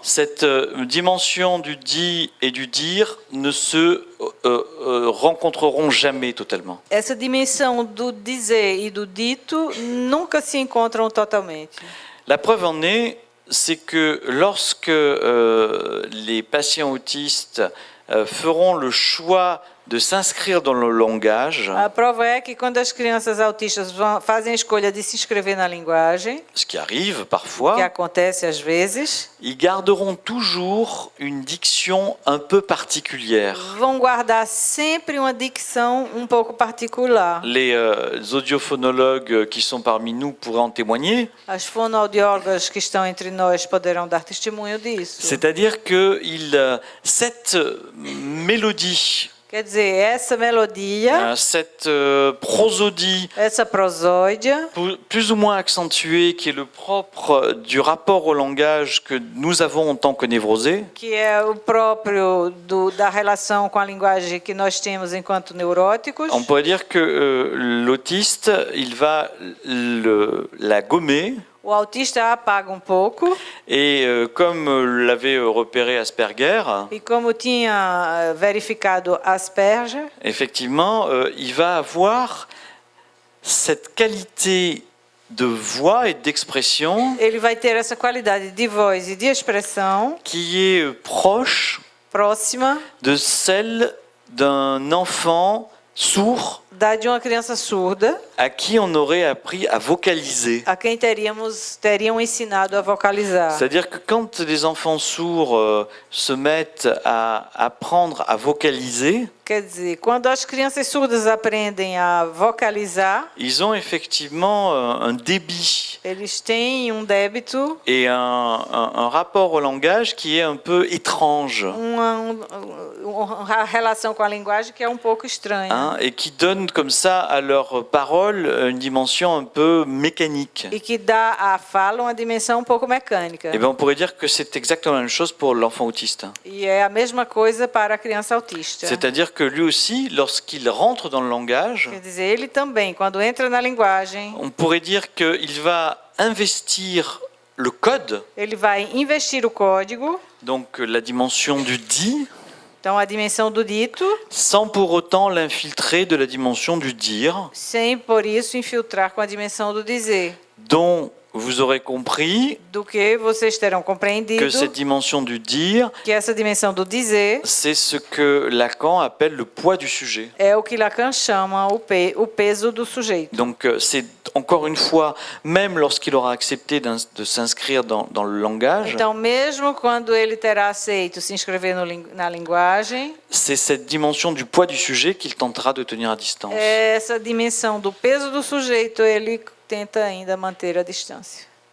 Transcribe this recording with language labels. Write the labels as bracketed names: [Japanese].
[French] cette dimension du dit et du dire ne se rencontreront jamais totalement. [Portuguese] essa dimensão do dizer e do dito nunca se encontram totalmente. [French] La preuve en est, c'est que lorsque les patients autistes feront le choix de s'inscrire dans le langage, [Portuguese] A prova é que quando as crianças autistas fazem a escolha de se inscrever na linguagem, [French] ce qui arrive que parfois, [Portuguese] acontece às vezes, [French] ils garderont toujours une diction un peu particulière. [Portuguese] vão guardar sempre uma dicção um pouco particular. [French] Les audiophonologues qui sont parmi nous pourraient en témoigner. [Portuguese] As fonoaudiólogas que estão entre nós poderão dar testemunho disso. [French] C'est-à-dire que cette mélodie, [Portuguese] Quer dizer, essa melodia, [French] cette prosodie [Portuguese] essa prosódia, [French] plus ou moins accentuée, qui est le propre du rapport au langage que nous avons en tant que névrosés, [Portuguese] que é o próprio da relação com a linguagem que nós temos enquanto neuróticos, [French] on pourrait dire que l'autiste, il va la gommer. [Portuguese] o autista apaga um pouco, [French] Et comme l'avait repéré Asperger, [Portuguese] e como tinha verificado Asperger, [French] effectivement, il va avoir cette qualité de voix et d'expression [Portuguese] ele vai ter essa qualidade de voz e de expressão [French] qui est proche [Portuguese] próxima [French] de celle d'un enfant sourd [Portuguese] da de uma criança surda, [French] à qui on aurait appris à vocaliser. [Portuguese] a quem teriam ensinado a vocalizar. [French] C'est-à-dire que quand les enfants sourds se mettent à apprendre à vocaliser, [Portuguese] Quer dizer, quando as crianças surdas aprendem a vocalizar, [French] ils ont effectivement un débit [Portuguese] eles têm um débito, [French] et un rapport au langage qui est un peu étrange, [Portuguese] uma relação com a linguagem que é um pouco estranha. [French] hein, et qui donne comme ça à leur parole une dimension un peu mécanique. [Portuguese] E que dá à fala uma dimensão um pouco mecânica. [French] Et bien, on pourrait dire que c'est exactement la même chose pour l'enfant autiste. [Portuguese] E é a mesma coisa para a criança autista. [French] C'est-à-dire que lui aussi, lorsqu'il rentre dans le langage, [Portuguese] Quer dizer, ele também, quando entra na linguagem, [French] on pourrait dire qu'il va investir le code, [Portuguese] ele vai investir o código, [French] donc la dimension du dit, [Portuguese] então a dimensão do dito, [French] sans pour autant l'infiltrer de la dimension du dire, [Portuguese] sem por isso infiltrar com a dimensão do dizer. [French] dont vous aurez compris [Portuguese] do que vocês terão [French] que [Portuguese] compreendido [French] cette dimension du dire, [Portuguese] que essa dimensão do dizer [French] c'est ce que Lacan appelle le poids du sujet. [Portuguese] é o que Lacan chama o peso do sujeito. [French] Donc c'est encore une fois, même lorsqu'il aura accepté de s'inscrire dans le langage, [Portuguese] Então, mesmo quando ele terá aceito se inscrever na linguagem, [French] c'est cette dimension du poids du sujet qu'il tentera de tenir à distance. [Portuguese] essa dimensão do peso do sujeito, ele tenta ainda manter a distância.